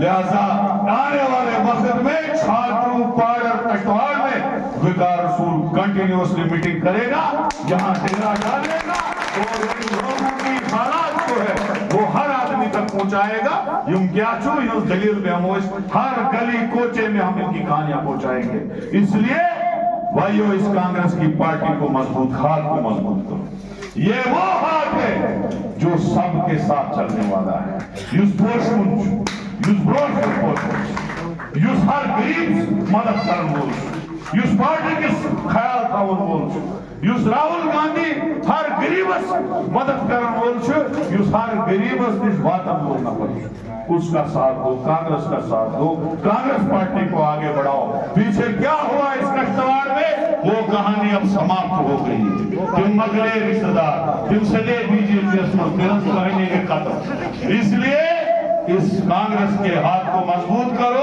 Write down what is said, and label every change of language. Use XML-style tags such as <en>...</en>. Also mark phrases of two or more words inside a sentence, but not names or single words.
<hi>लिहाजा आने वाले वक्त में छात्रों पार्डर कश्तवाड़ में विकार रसूल</hi> <en>continuously meeting</en> <hi>करेगा, यहाँ डेरा डालेगा और इन लोगों की हालात जो है वो हर आदमी तक पहुंचाएगा।</hi> <ks>यूं क्या चो</ks> <hi>यूं दलील में हम हर गली कोचे में हम इनकी कहानियां पहुंचाएंगे। इसलिए भाइयों, इस कांग्रेस की पार्टी को मजबूत, हाथ को मजबूत करो। ये वो हाथ है जो सबके साथ चलने वाला है।</hi> <ks>युस पोषुंच, युस ब्रोड पोषुंच, युस हर गरीब मदद करन वोल, युस पार्टी के ख्याल थवन वोल, युस राहुल गांधी हर गरीबस मदद करन वोल, युस हर गरीबस निश वातन वोल नफर,</ks> <hi>उसका साथ दो, कांग्रेस का साथ दो, कांग्रेस पार्टी को आगे बढ़ाओ। पीछे क्या हुआ इस कश्तवाड़ में, वो कहानी अब समाप्त हो गई।</hi> <ks>तुम मगले रिश्तेदार, तुम सजे बीजेपी कहने के खत्म।</ks> <hi>इसलिए इस कांग्रेस के हाथ को मजबूत करो।</hi>